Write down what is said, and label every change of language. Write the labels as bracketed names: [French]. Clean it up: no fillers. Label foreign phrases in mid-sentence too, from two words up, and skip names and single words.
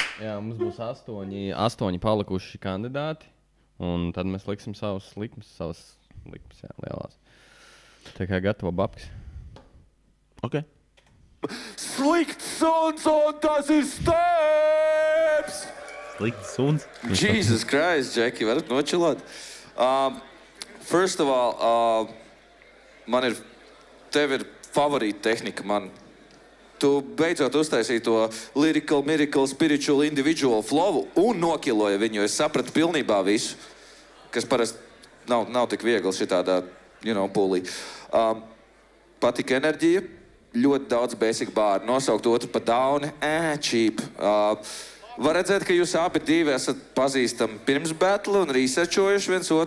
[Latvian] Jā, mums būs astoņi palikuši kandidāti, un tad mēs liksim savas likmes, jā, lielās. Tā kā gatavo babkas. Ok. Slikts suns un tas ir steps! Slikts suns. [English] Jesus Christ, [Latvian] Jackie, varat nočilāt? [English] First of all, [Latvian] tev ir favorīta tehnika, man. Tu beidzot uztaisīji to [English] lyrical, miracle, spiritual, individual flow [Latvian] un nokiloja viņu. Es sapratu pilnībā visu, kas parasti nav tik viegli šitādā, pūlī. Patika enerģija, ļoti daudz basic bāri. Nosaukt otru pa dauni, cheap. Var redzēt, ka jūs abi divi esat pazīstami pirms battle un researchojuši viens otru.